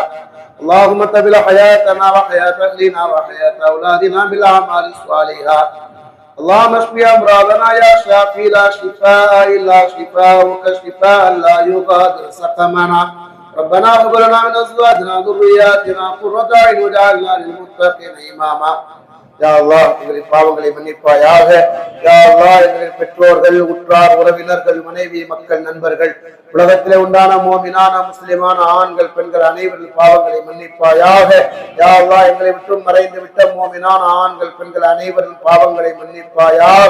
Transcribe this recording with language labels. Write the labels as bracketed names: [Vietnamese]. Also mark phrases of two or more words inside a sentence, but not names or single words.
[Arabic] اللهم تبل حياتنا وحياة أهلنا وحياة أولادنا بالأعمال الصالحة. اللهم اشف أمراضنا يا شافي لا شفاء إلا شفاءك شفاء لا يغادر سقمنا. ربنا هب لنا من أزواجنا وذرياتنا قرة أعين واجعلنا للمتقين إماما. يا الله [Tamil] எங்களின் பாவங்களை மன்னிப்பாயாக. [Arabic] يا الله [Tamil] எங்களின் பெற்றோர்கள், உற்றார், உறவினர்கள், மனைவி, மக்கள், நண்பர்கள், உலகத்திலே உண்டான மோமினான முஸ்லிமான ஆண்கள், பெண்கள் அனைவரின் பாவங்களை மன்னிப்பாயாக. [Arabic] يا الله [Tamil] எங்களை விட்டும் மறைந்து விட்ட மோமினான ஆண்கள், பெண்கள் அனைவரின் பாவங்களை மன்னிப்பாயாக.